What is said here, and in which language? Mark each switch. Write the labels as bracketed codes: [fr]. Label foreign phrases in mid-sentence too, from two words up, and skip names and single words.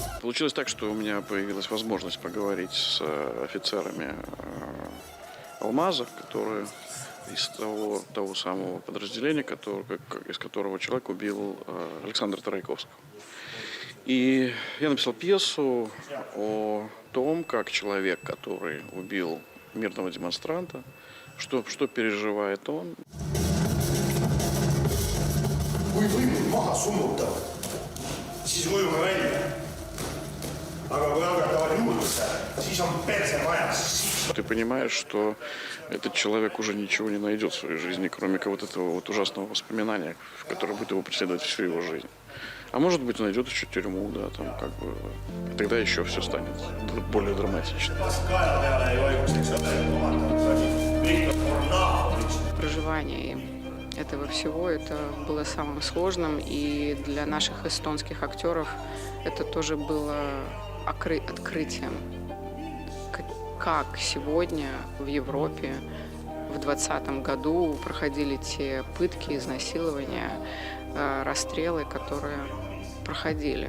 [ru] Получилось так, что у меня появилась возможность поговорить с офицерами «Алмаза», которые из того самого подразделения, из которого человек убил Александра Тарайковского. И я написал пьесу о том, как человек, который убил мирного демонстранта, что переживает он. [et] Kui võimud maha summutavad, siis ujume välja. Aga kui algatavad juurde, siis on perse majas. [ru] Ты понимаешь, что этот человек уже ничего не найдет в своей жизни, кроме вот этого вот ужасного воспоминания, которое будет его преследовать всю его жизнь. А может быть, он найдет еще тюрьму, да, там как бы. Тогда еще все станет более драматично. Проживание этого всего, это было самым сложным, и для наших эстонских актеров это тоже было открытием, как сегодня в Европе в 2020 году проходили те пытки, изнасилования, расстрелы, которые проходили.